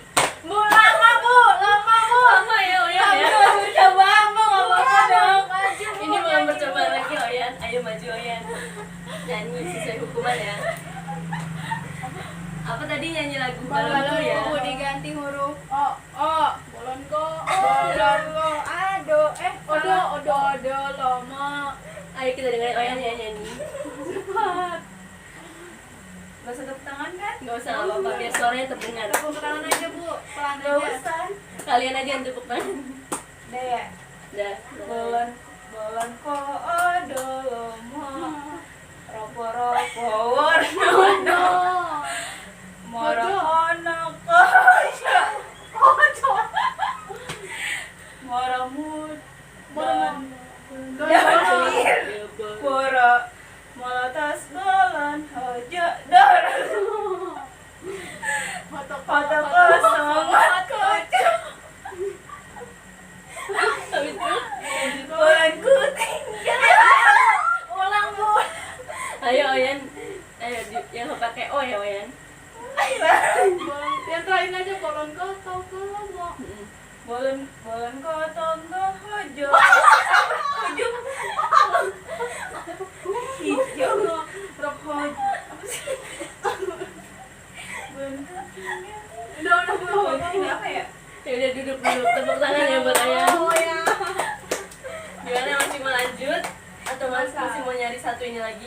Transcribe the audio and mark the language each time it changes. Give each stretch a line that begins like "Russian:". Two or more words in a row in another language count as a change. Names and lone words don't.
Indonesian: Bu, lama Bu, lama Bu. Lama ya Oyan ya. Percobaan Bu, nggak apa-apa dong. Maju Bu. Ini belum nyanyi, percobaan Bu. lagi Oyan. Ayo maju Oyan. Nyanyi sesuai hukuman ya. Apa tadi nyanyi lagu balonku ya? Bu diganti huruf O. Bolonko, bolonko, ado, odo, lomo. Ayo kita dengerin Oyan ya nyanyi. Cepat. Gak usah tepuk tangan kan? Gak usah apa-apa biar suaranya terdengar. Tepuk tangan aja Bu, pelan Gak aja. usah. Kalian aja yang tepuk tangan. Udah ya. Udah. Bolon, bolon ko odolomo. Ropo ropo warno. Moro ono kosya. Moro mud. Pura molotas bolon hojo dor. Foto kosong kocok. Habis itu Bulan ku tinggal. Ulang Bu. ayo Oyan. Ayo yang pakai O ya Oyan. Yang terakhir aja bolonko, tau ke lomo. Bolon bolon ko tonggo hojo. Hojo. Hijau. Rok hojo. Apa sih? Bulan ku tinggal. Udah Bu. Ini apa ya? Ya udah duduk dulu. Tepuk tangan ya buat Oyan. Oh ya. Gimana masih mau lanjut? Atau masih mau nyari satu ini lagi?